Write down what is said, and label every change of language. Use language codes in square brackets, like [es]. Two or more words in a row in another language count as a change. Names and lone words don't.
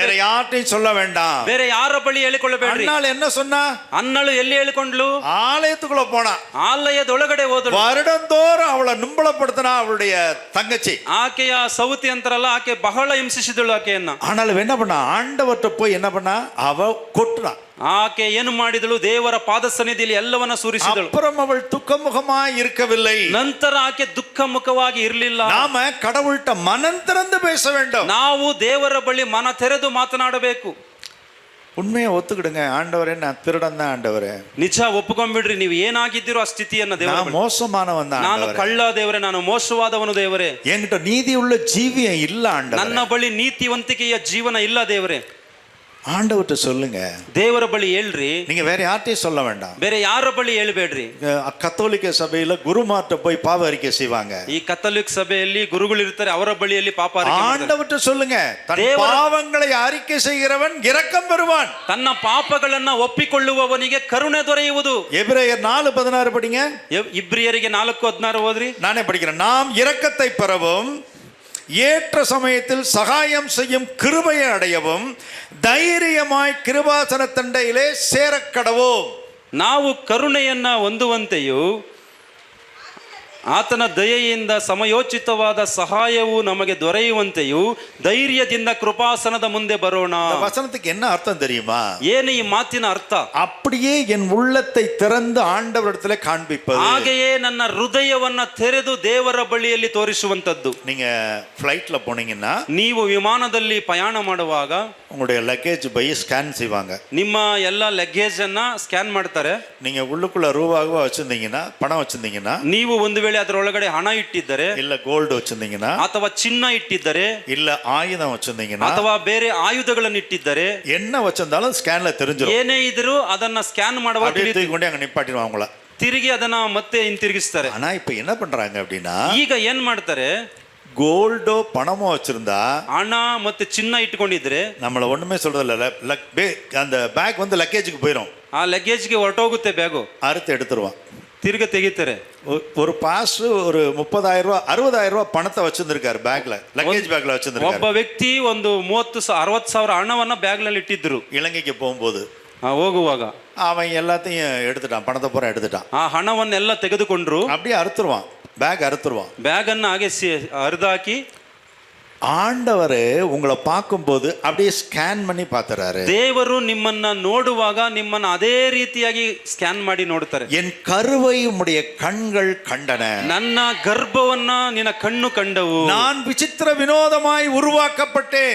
[ta] வேற யார்ட்டையும் சொல்ல வேண்டாம். [kn] ಬೇರೆ ಯಾರ ಬಳಿ ಹೇಳಿಕೊಳ್ಳಬೇಡ್ರಿ. [ta] அண்ணாள் என்ன சொன்னா? [kn] ಅನ್ನಳು ಎಲ್ಲಿ ಹೇಳಿಕೊಂಡ್ಲು? [ta] ஆலயத்துக்குள்ள போனா, [kn] ಆಲಯದೊಳಗಡೆ ಹೋದಳು. [ta] வருடந்தோறும் அவளை நிம்பளப்படுத்தினா அவளுடைய தங்கச்சி. [kn] ಆಕೆಯ ಸೌತಿ ಅಂತಾರಲ್ಲ, ಆಕೆ ಬಹಳ ಹಿಂಸಿಸಿದಳು ಆಕೆಯನ್ನ. [ta] ஆனால் என்ன பண்ணா? ಆண்டவர்ட்ட போய் என்ன பண்ணா? அவ கொட்டுனா. [kn] ಆಕೆ ಏನು ಮಾಡಿದಳು? ದೇವರ ಪಾದ ಸನ್ನಿಧಿಯಲ್ಲಿ ಎಲ್ಲವನ್ನ ಸುರಿಸಿದಳು. [ta] அப்புறம் அவள் துக்கமுகமாய் இருக்கவில்லை. [kn] ನಂತರ ಆಕೆ ದುಃಖ ಮುಖವಾಗಿ ಇರಲಿಲ್ಲ. [ta] நாம கடவுள்கிட்ட மனம் திறந்து பேச வேண்டும். [kn] ನಾವು ದೇವರ ಬಳಿ ಮನ ತೆರೆದು ಮಾತನಾಡಬೇಕು. [ta] உண்மையை ஒத்துக்கிடுங்க. ஆண்டவரே, நான் திருடன் தான் ஆண்டவரே. [kn] ನಿಜ ಒಪ್ಪಿಕೊಂಡ್ಬಿಡ್ರಿ, ನೀವು ಏನಾಗಿದ್ದೀರೋ ಆ ಸ್ಥಿತಿಯನ್ನ ದೇವರ [ta] நான் மோசமானவன் தான் [kn] ನಾನು [ta] ஆண்டவரೇ. [kn] ಕಳ್ಳ ದೇವರೇ, ನಾನು ಮೋಸವಾದವನು ದೇವರೇ. [ta] என்கிட்ட நீதி உள்ள ஜீவியம் இல்ல ஆண்டவரே. [kn] ನನ್ನ ಬಳಿ ನೀತಿವಂತಿಕೆಯ ಜೀವನ ಇಲ್ಲ ದೇವರೇ. [ta] ஆண்டவர்கிட்ட சொல்லுங்க. [kn] ದೇವರ ಬಳಿ ಹೇಳ್ರಿ, [ta] நீங்க வேற யார்ட்டையும் சொல்ல வேண்டாம். [kn] ಬೇರೆ ಯಾರ ಬಳಿ ಹೇಳ್ಬೇಡ್ರಿ. [ta] கத்தோலிக்க சபையில குருமார்ட்ட போய் பாவ அறிக்கை செய்வாங்க. [kn] ಈ ಕಥೋಲಿಕ್ ಸಭೆಯಲ್ಲಿ ಗುರುಗಳು ಇರ್ತಾರೆ, ಅವರ ಬಳಿಯಲ್ಲಿ ಪಾಪ ಅರಿಕೆ ಮಾಡ್ತಾರೆ. [ta] ஆண்டவர்கிட்ட சொல்லுங்க. தன் பாவங்களை அறிக்கை செய்கிறவன் இரக்கம் பெறுவான். [kn] ತನ್ನ ಪಾಪಗಳನ್ನ ಒಪ್ಪಿಕೊಳ್ಳುವವನಿಗೆ ಕರುಣೆ ದೊರೆಯುವುದು. [ta] எபிரேயர் 4:16 படிங்க. [kn] ಇಬ್ರಿಯರಿಗೆ 4:16 ಓದ್ರಿ. [ta] நானே படிக்கிறேன். நாம் இரக்கத்தை பெறவும் ஏற்ற சமயத்தில் சகாயம் செய்யும் கிருபையை அடையவும் ಧೈರ್ಯமாய் கிருபாசன தண்டையிலே சேரக்கடவோம். [kn] ನಾವು ಕರುಣೆಯನ್ನ ಹೊಂದುವಂತೆಯೂ ಆತನ ದಯೆಯಿಂದ ಸಮಯೋಚಿತವಾದ ಸಹಾಯವು ನಮಗೆ ದೊರೆಯುವಂತೆಯೂ ಧೈರ್ಯದಿಂದ ಕೃಪಾಸನದ ಮುಂದೆ ಬರೋಣ. [ta] வசனத்துக்கு என்ன அர்த்தம் தெரியுமா? [kn] ಏನು ಈ ಮಾತಿನ ಅರ್ಥ? [ta] அப்படியே என் உள்ளத்தை திறந்து ஆண்டவரிடத்திலே காண்பிப்பது. [kn] ಹಾಗೆಯೇ ನನ್ನ ಹೃದಯವನ್ನ ತೆರೆದು ದೇವರ ಬಳಿಯಲ್ಲಿ ತೋರಿಸುವಂತದ್ದು. [ta] நீங்க ஃப்ளைட்ல போனீங்கன்னா, [kn] ನೀವು ವಿಮಾನದಲ್ಲಿ ಪ್ರಯಾಣ ಮಾಡುವಾಗ [ta] உங்களுடைய லக்கேஜ் பை ஸ்கேன் செய்வாங்க. [kn] ನಿಮ್ಮ ಎಲ್ಲ ಲಗೇಜ್ ಅನ್ನ ಸ್ಕ್ಯಾನ್ ಮಾಡ್ತಾರೆ. [ta] நீங்க உள்ளுக்குள்ள ரூபாவா வச்சிருந்தீங்கன்னா, பணம் வச்சிருந்தீங்கன்னா, [kn] ನೀವು ಒಂದು ವೇಳೆ ಅದರೊಳಗಡೆ ಹಣ ಇಟ್ಟಿದ್ದರೆ, [ta] இல்ல கோல்டு வச்சிருந்தீங்கன்னா, [kn] ಅಥವಾ ಚಿನ್ನ ಇಟ್ಟಿದ್ದರೆ, [ta] இல்ல ஆயுதம் வச்சிருந்தீங்கன்னா, [kn] ಅಥವಾ ಬೇರೆ ಆಯುಧಗಳನ್ನು ಇಟ್ಟಿದ್ದರೆ, [ta] என்ன வச்சிருந்தாலும் ஸ்கேன்ல தெரிஞ்சிடும். [kn] ಏನೇ ಇದ್ರೂ ಅದನ್ನ ಸ್ಕ್ಯಾನ್ ಮಾಡುವಾಗ [ta] தூக்கி கொண்டு அங்க நிப்பாட்டிடுவாங்க உங்களை. [kn] ತಿರುಗಿ ಅದನ್ನ ಮತ್ತೆ ಹಿಂತಿರುಗಿಸ್ತಾರೆ. [ta] ஆனா இப்ப என்ன பண்றாங்க அப்படின்னா, [kn] ಈಗ ಏನ್ ಮಾಡ್ತಾರೆ? [ta] கோல்டோ பணமோ வச்சிருந்தா, [kn] ಹಣ ಮತ್ತೆ ಚಿನ್ನ ಇಟ್ಕೊಂಡಿದ್ರೆ [ta] நம்மள ஒண்ணுமே சொல்றதில்ல. அந்த பேக் வந்து லக்கேஜுக்கு போயிடும். [kn] ಆ ಲಗೇಜ್ಗೆ ಹೊರಟೋಗುತ್ತೆ ಬ್ಯಾಗು. [ta] அறுத்து எடுத்துருவான். [kn] ತಿರ್ಗ ತೆಗಿತಾರೆ. [ta] ஒரு பாஸ் ஒரு 30,000 ரூபாய் 60,000 ரூபாய் பணத்தை வச்சிருந்திருக்காரு பேக்ல, [en] luggage bagல [ta] வச்சிருந்திருக்காரு. [kn] ಒಬ್ಬ ವ್ಯಕ್ತಿ ಒಂದು 60,000 ಹಣವನ್ನ ಬ್ಯಾಗ್ ನಲ್ಲಿ ಇಟ್ಟಿದ್ರು. [ta] இலங்கைக்கு போகும்போது [kn] ಹೋಗುವಾಗ [ta] அவன் எல்லாத்தையும் எடுத்துட்டான், பணத்தை பூரா எடுத்துட்டான். [kn] ಆ ಹಣವನ್ನೆಲ್ಲ ತೆಗೆದುಕೊಂಡ್ರು. [ta] அப்படியே அறுத்துருவான், பேக் அறுத்துருவான். [kn] ಬ್ಯಾಗ್ ಅನ್ನ ಹಾಗೆ ಹರಿದಾಕಿ [ta] ஆண்டவர் உங்களை பார்க்கும்போது அப்படியே ஸ்கேன் பண்ணி பார்த்துறாரு. [kn] ದೇವರು ನಿಮ್ಮನ್ನ ನೋಡುವಾಗ ನಿಮ್ಮನ್ನ ಅದೇ ರೀತಿಯಾಗಿ ಸ್ಕ್ಯಾನ್ ಮಾಡಿ ನೋಡ್ತಾರೆ. [ta] என் கருவை உம்முடைய கண்கள் கண்டன, [kn] ನನ್ನ ಗರ್ಭವನ್ನ ನಿನ್ನ ಕಣ್ಣು ಕಂಡವು. [ta] நான் விசித்திர வினோதமாய் உருவாக்கப்பட்டேன்,